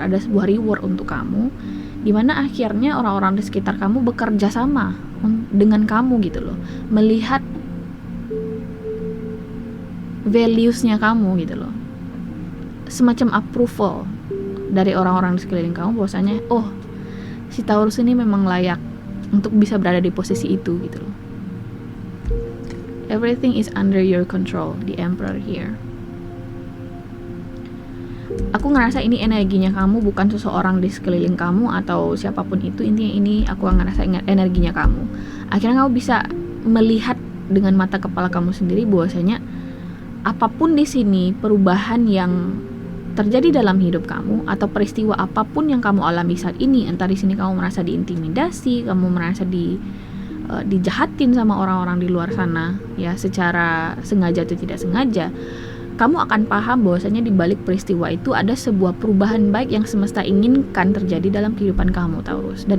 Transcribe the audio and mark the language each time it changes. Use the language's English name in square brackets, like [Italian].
[Indonesian] Ada sebuah reward untuk kamu, di mana akhirnya orang-orang di sekitar kamu bekerja sama dengan kamu gitu loh, melihat values-nya kamu gitu loh, semacam approval dari orang-orang di sekeliling kamu bahwasanya, oh, si Taurus ini memang layak untuk bisa berada di posisi itu gitu loh. [English] Everything is under your control, the Emperor here. [Indonesian] Aku ngerasa ini energinya kamu, bukan seseorang di sekeliling kamu atau siapapun itu. Intinya ini aku ngerasa energinya kamu. Akhirnya kamu bisa melihat dengan mata kepala kamu sendiri bahwasanya apapun di sini, perubahan yang terjadi dalam hidup kamu atau peristiwa apapun yang kamu alami saat ini, entah di sini kamu merasa diintimidasi, kamu merasa dijahatin sama orang-orang di luar sana ya, secara sengaja atau tidak sengaja, kamu akan paham bahwasanya di balik peristiwa itu ada sebuah perubahan baik yang semesta inginkan terjadi dalam kehidupan kamu, Taurus.